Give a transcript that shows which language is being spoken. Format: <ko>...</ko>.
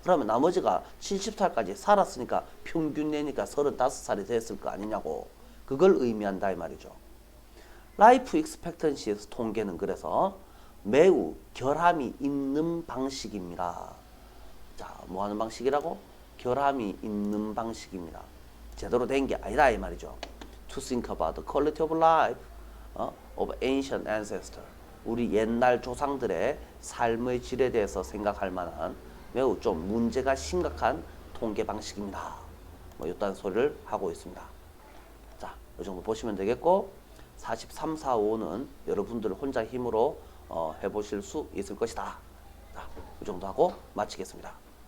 <ko>그러면 나머지가 70살까지 살았으니까 평균 내니까 35살이 됐을 거 아니냐고. 그걸 의미한다 이 말이죠. 라이프 익스펙턴시 통계는 그래서 매우 결함이 있는 방식입니다. 자, 뭐 하는 방식이라고? 결함이 있는 방식입니다. 제대로 된 게 아니다 이 말이죠.</ko> <en>To think about the quality of life of ancient ancestors.</en> <ko>우리 옛날 조상들의 삶의 질에 대해서 생각할 만한 매우 좀 문제가 심각한 통계 방식입니다. 뭐 이딴 소리를 하고 있습니다. 자, 이 정도 보시면 되겠고 43, 4, 5는 여러분들 혼자 힘으로 해보실 수 있을 것이다. 자, 이 정도 하고 마치겠습니다.</ko>